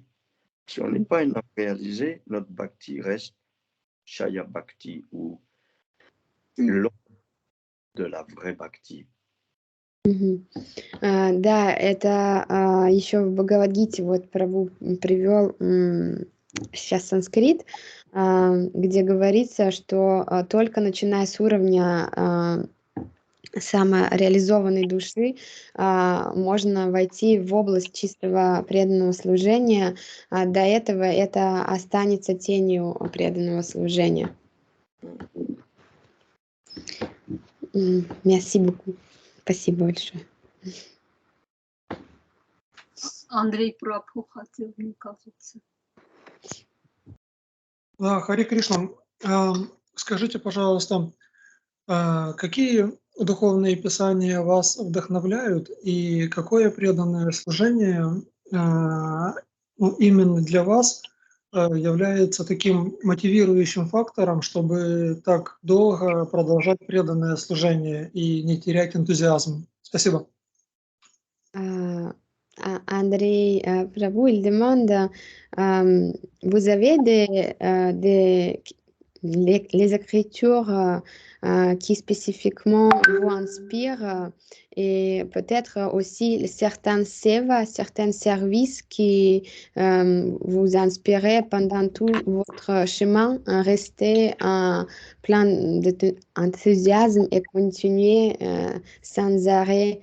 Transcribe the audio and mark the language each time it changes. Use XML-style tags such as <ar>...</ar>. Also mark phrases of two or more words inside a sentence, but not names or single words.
<fr>Si on n'est pas une âme réalisée, notre bhakti reste</fr> <sa>Shaya Bhakti</sa> <fr>ou l'ombre de la vraie bhakti. Мгм.</fr> <ru>Да, это еще в Бхагавад-гите вот Прабху привел сейчас санскрит, где говорится, что только начиная с уровня самореализованной души можно войти в область чистого преданного служения. До этого это останется тенью преданного служения.</ru> <fr>Merci beaucoup.</fr> <ru>Спасибо большое. Андрей Прабху хотел, мне кажется. Хари Кришна, скажите, пожалуйста, какие духовные писания вас вдохновляют и какое преданное служение именно для вас является таким мотивирующим фактором, чтобы так долго продолжать преданное служение и не терять энтузиазм? Спасибо.</ru> <fr>André Prabhu, il demande, vous avez les écritures qui spécifiquement vous inspirent et peut-être aussi certains seva, certains services qui vous inspirent pendant tout votre chemin, rester plein d'enthousiasme et continuer sans arrêt.</fr>